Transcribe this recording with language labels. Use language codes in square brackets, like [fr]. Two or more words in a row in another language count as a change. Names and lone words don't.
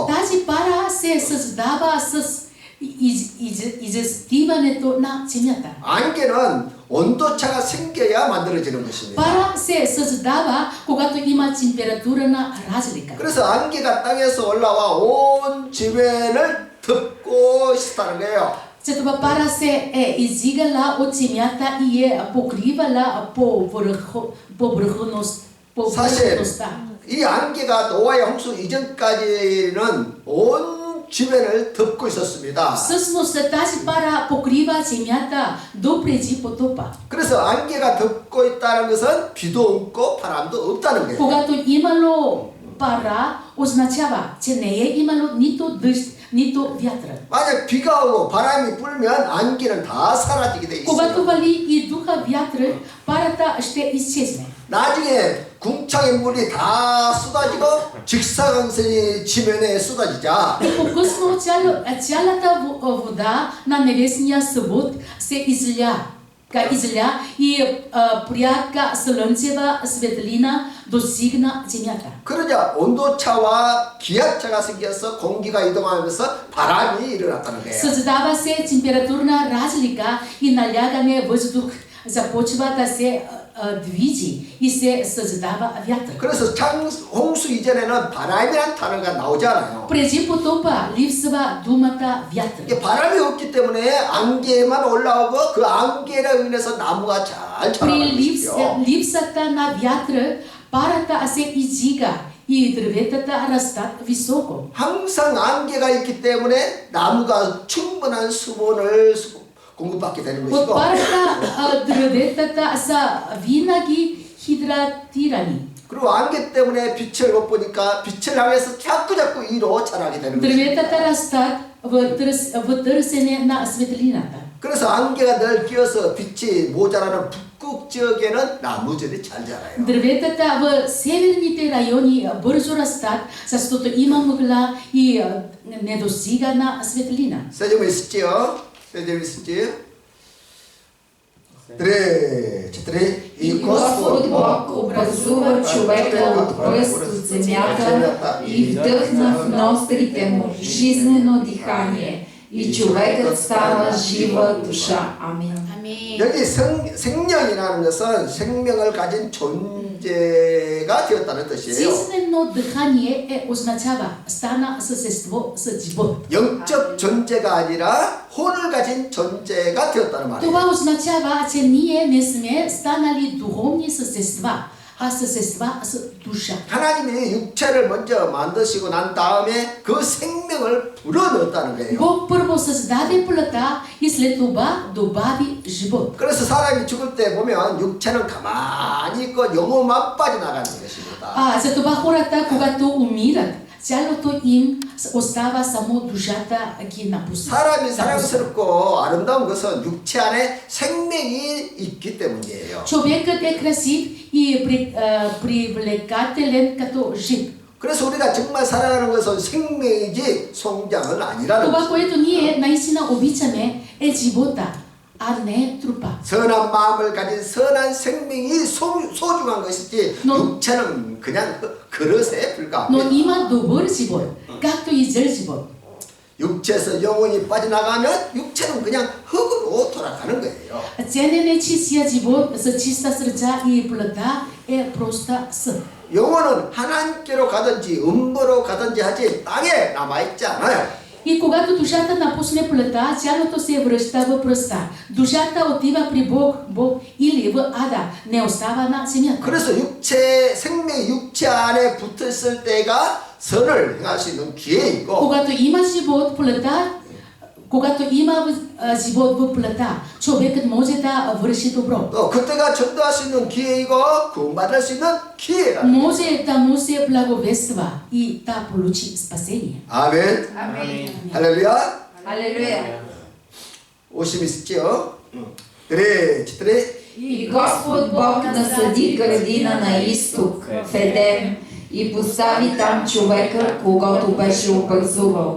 [bg] Тази пара се създава с изостиването на земята. [ko] 안개는 온도차가 생겨야 만들어지는 것입니다. [bg] Пара се създава, когато има температурна разлика. [ko] 그래서 안개가 땅에서 올라와 온 주변을 덮고 있다는 거예요. [bg] Затова пара се е издигала от земята и е покривала повърхността. [ko] 이 안개가 노아의 홍수 이전까지는 온 주변을 덮고 있었습니다. [bg] Всъщност тази пара покрива земята до преди потопа. [ko] 그래서 안개가 덮고 있다는 것은 비도 없고 바람도 없다는 거예요. [bg] Когато имало пара, означава, че не е имало нито дъжд, нито вятър. [ko] 만약 비가 오고 바람이 불면 안개는 다 사라지게 돼 [bg] Когато [ko] 있어요. [bg] вали и духа вятър, парата ще изчезне. [ko] 나중에 궁창의 물이 다 쏟아지고 직사광선이 지면에 쏟아지자 [bg] И по-късно цялата вода на небесния съвод се изля и пряка слънчева светлина достигна земята. [ko] 그러자 온도차와 기압차가 생겨서 공기가 이동하면서 바람이 일어났다는 거예요. [bg] Създава се температурна разлика и налягане въздух започва да се движи и се създава вятър. [ko] 그래서 홍수 이전에는 바람이란 단어가 나오지 않아요. [bg] Преди потопа липсва думата вятър. [ko] 이게 바람이 없기 때문에 안개만 올라오고 그 안개로 인해서 나무가 잘 [bg] При [ko] 자라는 것이죠. [bg] липсата на вятъра парата се издига и дърветата растат високо. [ko] 항상 안개가 있기 때문에 나무가 충분한 수분을 공급받게 되는 [bg] От [ko] 것이고 [bg] парата дърветата са винаги хидратирани. [ko] 그리고 안개 때문에 빛을 못 보니까 빛을 향해서 자꾸 위로 자라게 되는 것이고 [bg] Дърветата растат в търсене на светлината. [ko] 그래서 안개가 늘 끼어서 빛이 모자라는 북극 지역에는 나무들이 잘 자라요. [bg] Дърветата в северните райони бързо растат, защото има мъгла и недостига на светлина. [ko] 세점이 있었지요? 세점이 있었지요? [bg] трет. И Господ Бог образува човека от пръст от земята и вдъхна в нострите му жизнено дихание. И човекът става жива душа. Амин. Амин. [ko] 여기 생명이라는 것은 생명을 가진 존재가 되었다는 뜻이에요. [bg] Жизнено дихание означава стана същество с живот. [ko] 영적 존재가 아니라 혼을 가진 존재가 되었다는 말이에요. [bg] Това означава, че ние не сме станали духовни същества, а същества с душа. [ko] 하나님이 육체를 먼저 만드시고 난 다음에 그 생명을 불어넣었다는 거예요. [bg] Бог първо създаде плътта и след това добави живот. [ko] 그래서 사람이 죽을 때 보면 육체는 가만히 있고 영혼만 빠져나가는 것입니다. [bg] Затова хората, когато умират, цялото им остава само душата ги напусна. [ko] 사람이 사랑스럽고 아름다운 것은 육체 안에 생명이 있기 때문이에요. [bg] Човекът е красив и привлекателен като жив. [ko] 그래서 우리가 정말 살아가는 것은 생명이지 송장은 아니라는 [bg] Това, [ko] 것입니다. [bg] което ние наистина обичаме е живота, а не трупа. [ko] 선한 마음을 가진 선한 생명이 소중한 것이지 너- 육체는 그냥 그릇에 [bg] Но [ko] 불과합니다. [bg] има добър живот, както и зъл живот. [ko] 육체에서 영혼이 빠져나가면 육체는 그냥 흙으로 돌아가는 거예요. [bg] Целият нечистия живот за чиста сърца и плътта е проста съд. [ko] 영혼은 하나님께로 가든지 음부로 가든지 하지 땅에 남아있지 않아요. [bg] И когато душата напусне плътта, тялото се връща в пръста. Душата отива при Бог или в ада, не остава на земята. [ko] 그래서 생명이 육체 안에 붙어있을 때가 선을 행할 수 있는 기회이고 [bg] Когато има живот в плътта, когато има живот в плътта, човекът може да върши добро. [ko] 또 그때가 전도할 수 있는 기회이고 구원받을 수 있는 기회라. [bg] Може да му се благовества и да получи спасение. [ko] 아멘. [bg] Амин. [ko] 할렐루야. [bg] Алелуя. [ko] 50 있었죠? 그래, [bg] читали. И Господ Бог насади градина на изток, в Едем, и постави там човека, когото беше образувал.